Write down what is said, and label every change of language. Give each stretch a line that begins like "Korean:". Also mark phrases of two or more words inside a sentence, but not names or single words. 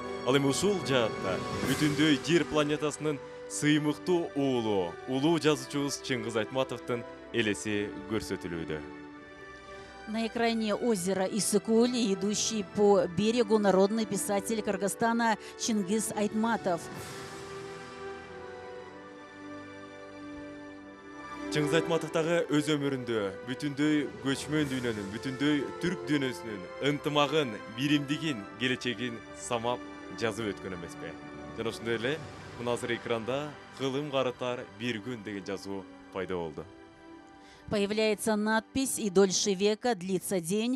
Kyrgyz: Ал эми ушул жаатта бүтүндөй жер планетасынын сыймыктуу уулу, улуу жазуучубуз Чыңгыз Айтматовдун элеси көрсөтүлүүдө.
Russian: На экране озеро Иссык-Куль, идущий по берегу народный писатель Кыргызстана Чингиз Айтматов.
Kyrgyz: Чыңгыз Айтматов дагы өз өмүрүндө бүтүндөй көчмөн дүйнөнүн, бүтүндөй түрк дүйнөсүнүн ынтымагын, биримдигин, келечегин самап жазып өткөн эмеспи. Жана ошондой эле мына азыр экранда кылым карытар бир күн деген жазуу пайда болду.
Russian: Появляется надпись «И дольше века длится день».